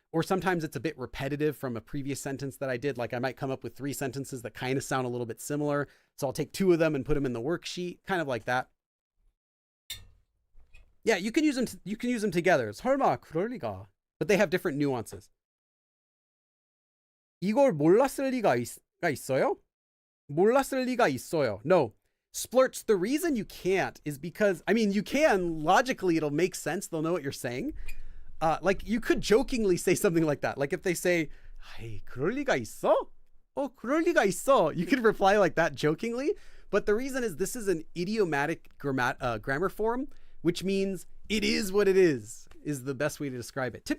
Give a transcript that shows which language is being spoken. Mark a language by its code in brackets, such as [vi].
[en] Or sometimes it's a bit repetitive from a previous sentence that I did. Like I might come up with 3 sentences that kind of sound a little bit similar. So I'll take 2 of them and put them in the worksheet, kind of like that. Yeah, you can use them together. [ko] 설마 그럴리가. [en] But they have different nuances. [ko] 이걸 몰랐을 리가 있어요? 몰랐을 리가 있어요. [en] No. Splurts, the reason you can't is because, you can, logically it'll make sense. They'll know what you're saying. Like you could jokingly say something like that. Like if they say, "Hey, [ko] 그럴 리가 있어?" [en] Oh, [ko] 그럴 리가 있어. [en] You could reply like that jokingly. But the reason is this is an idiomatic grammar form, which means it is what it is the best way to describe it.